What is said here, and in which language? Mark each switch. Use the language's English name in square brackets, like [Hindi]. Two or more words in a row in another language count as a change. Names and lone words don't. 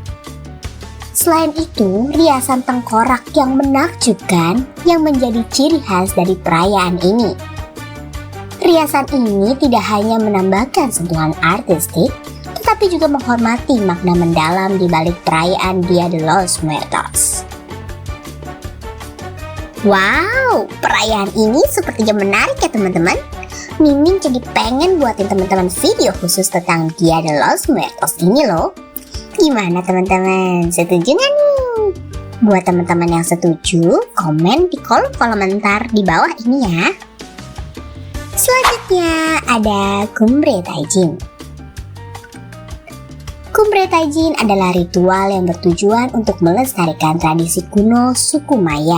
[Indonesian] Selain itu, riasan tengkorak yang menakjubkan yang menjadi ciri khas dari perayaan ini. Riasan ini tidak hanya menambahkan sentuhan artistik, tetapi juga menghormati makna mendalam di balik perayaan Dia de los Muertos. Wow, perayaan ini sepertinya menarik ya teman-teman. Mimin jadi pengen buatin teman-teman video khusus tentang Dia de los Muertos ini loh. Gimana teman-teman, setuju gak nih? Buat teman-teman yang setuju, komen di kolom komentar di bawah ini ya. Selanjutnya ada Cumbre Taijin. Cumbre Taijin adalah ritual yang bertujuan untuk melestarikan tradisi kuno suku Maya.